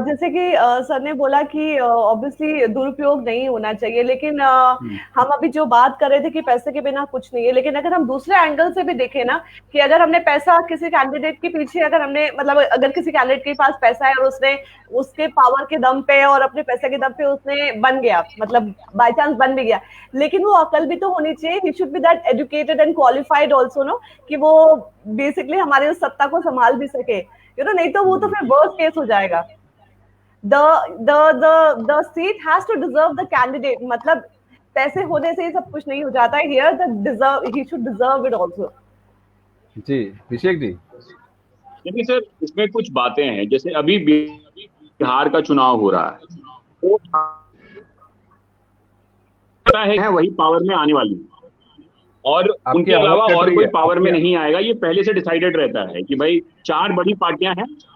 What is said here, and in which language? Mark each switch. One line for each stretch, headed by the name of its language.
Hindi: जैसे कि सर ने बोला कि ऑब्वियसली दुरुपयोग नहीं होना चाहिए, लेकिन हम अभी जो बात कर रहे थे कि पैसे के बिना कुछ नहीं है, लेकिन अगर हम दूसरे एंगल से भी देखें ना, कि अगर हमने पैसा किसी कैंडिडेट के पीछे, अगर हमने मतलब अगर किसी कैंडिडेट के पास पैसा है और उसने उसके पावर के दम पे और अपने पैसे के दम पे उसने बन गया, मतलब बाय चांस बन भी गया, लेकिन वो अकल भी तो होनी चाहिए।
English: he should be that educated and qualified also, no,
Hindi: कि वो बेसिकली हमारे उस सत्ता को संभाल भी सके, नहीं तो वो तो फिर वर्स्ट केस हो जाएगा।
English: the seat has to deserve the candidate,
Hindi: मतलब पैसे होने से ही सब कुछ नहीं हो जाता है।
English: Here he should deserve it also।
Hindi: जी अभिषेक जी। देखिए सर, इसमें कुछ बातें हैं, जैसे अभी बिहार का चुनाव हो रहा है, तो है वही पावर में आने वाली, और उनके अलावा और कोई पावर में नहीं आएगा। ये पहले से डिसाइडेड रहता है कि भाई 4 बड़ी पार्टियां हैं।